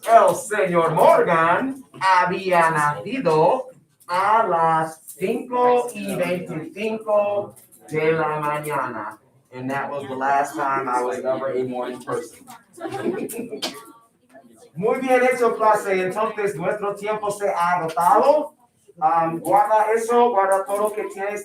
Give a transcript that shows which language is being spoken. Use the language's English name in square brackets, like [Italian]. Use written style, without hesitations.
[Spanish] El señor Morgan había nacido a las 5:25 de la mañana. [English] And that was the last time I was ever a morning person. [Spanish] Muy bien hecho, clase. Entonces, nuestro tiempo se ha agotado. Guarda eso, guarda todo lo que tienes.